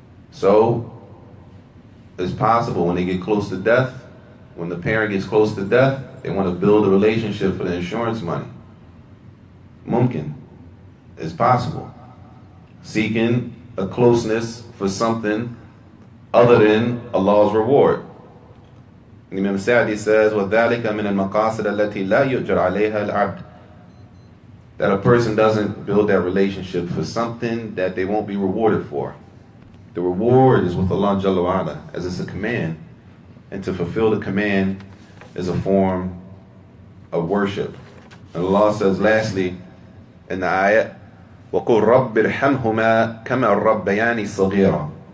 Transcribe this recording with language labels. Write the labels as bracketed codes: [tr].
[en] So, it's possible when they get close to death, when the parent gets close to death, they want to build a relationship for the insurance money. Mumkin. It's possible. Seeking a closeness for something other than Allah's reward. Imam Saajid says, [ar] وَذَلِكَ مِنَ الْمَقَاصِدَ الَّتِي لَا يُؤْجَرْ عَلَيْهَا الْعَبْدِ. [en] That a person doesn't build that relationship for something that they won't be rewarded for. The reward is with Allah Jalla wa Ala, as it's a command. And to fulfill the command is a form of worship. And Allah says lastly in the ayat, [ar] وَقُلْ رَبِّ ارْحَمْهُمَا كَمَا رَبَّيَانِي صَغِيرًا.